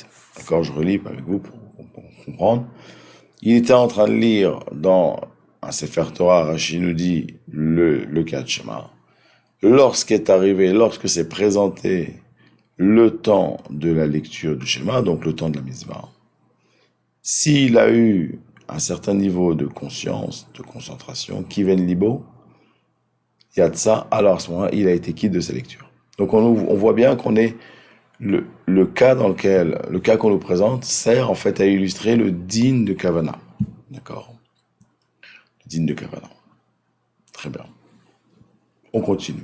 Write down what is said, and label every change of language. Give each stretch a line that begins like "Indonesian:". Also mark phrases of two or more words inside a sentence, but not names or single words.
French: D'accord, je relis avec vous pour comprendre. Il était en train de lire dans un Sefer Torah, Rashi nous dit le Kriyat Shema. Lorsque s'est présenté le temps de la lecture du schéma, donc le temps de la mitzvah, s'il a eu un certain niveau de conscience, de concentration,
Hebrew: כיון לבו, יצא,
French: alors à ce moment-là, il a été quitte de sa lecture. Donc on voit bien qu'on est le cas qu'on nous présente sert en fait à illustrer le din de Kavana. D'accord? Le din de Kavana. Très bien. On continue.